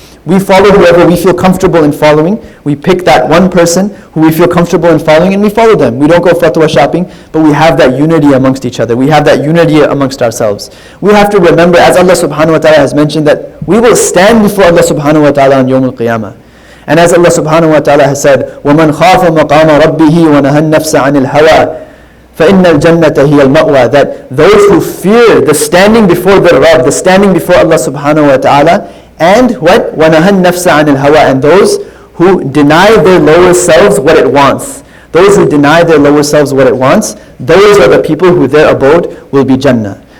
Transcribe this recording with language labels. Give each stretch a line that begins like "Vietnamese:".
English: We follow whoever we feel comfortable in following. We pick that one person who we feel comfortable in following, and we follow them. We don't go fatwa shopping, but we have that unity amongst each other. We have that unity amongst ourselves. We have to remember, as Allah subhanahu wa ta'ala has mentioned, that we will stand before Allah subhanahu wa ta'ala on Yawm al-Qiyamah. And as Allah subhanahu wa ta'ala has said,
Arabic: وَمَنْ خَافَ مَقَامَ رَبِّهِ وَنَهَى النَّفْسَ عَنِ الْهَوَىٰ فَإِنَّ الْجَنَّةَ هِيَ الْمَأْوَىٰ.
English: That those who fear the standing before the Rabb, the standing before Allah subhanahu wa ta'ala, and what?
Arabic: وَنَهَى النَّفْسَ عَنِ الْهَوَىٰ.
English: And those who deny their lower selves what it wants. Those who deny their lower selves what it wants, those are the people who their abode will be Jannah.